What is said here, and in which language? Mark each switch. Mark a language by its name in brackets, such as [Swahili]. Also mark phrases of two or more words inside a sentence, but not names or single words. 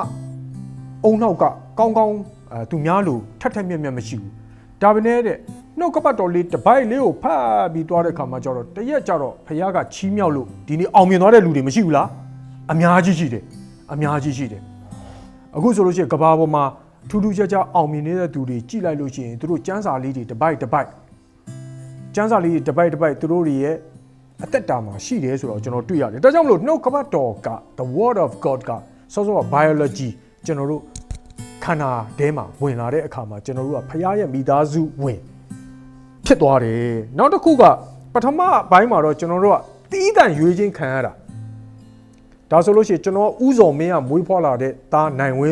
[Burmese] အုံနောက်ကကောင်းသူများလို့ထက်မြက်မရှိဘူးဒါပေမဲ့တဲ့နှုတ်ကပတ်တော်လေးတပိုက်လေးကိုဖတ်ပြီးသွားတဲ့ခါမှာကျတော့တရက်ကျတော့ဖခင်ကချီးမြှောက်လို့ဒီနေ့အောင်မြင်သွားတဲ့လူတွေမရှိဘူးလားအများကြီးရှိတယ် အခုဆိုလို့ရှိရင်ကဘာပေါ်မှာထူးထူးခြားခြားအောင်မြင်နေတဲ့သူတွေကြည့်လိုက်လို့ရှိရင်သူတို့ကျမ်းစာလေးတွေတပိုက်ကျမ်းစာလေးတွေတပိုက်သူတို့တွေရဲ့အသက်တာမှာရှိတယ်ဆိုတော့ကျွန်တော်တွေ့ရတယ်ဒါကြောင့်မလို့နှုတ်ကပတ်တော်က [English] the word of God [Burmese] ကစောစောက biology ကျွန်တော်တို့ခန္ဓာ ထဲမှာဝင်လာတဲ့အခါမှာကျွန်တော်တို့ကဖခင်ရဲ့မိသားစုဝင်ဖြစ်သွားတယ်နောက်တစ်ခုကပထမဘိုင်းမှာတော့ကျွန်တော်တို့ကတီးတန့်ရွေးချင်းခံရတာဒါဆိုလို့ရှိရင်ကျွန်တော်ဥဇော်မင်းကမွေးဖွားလာတဲ့သားနိုင်ဝင်း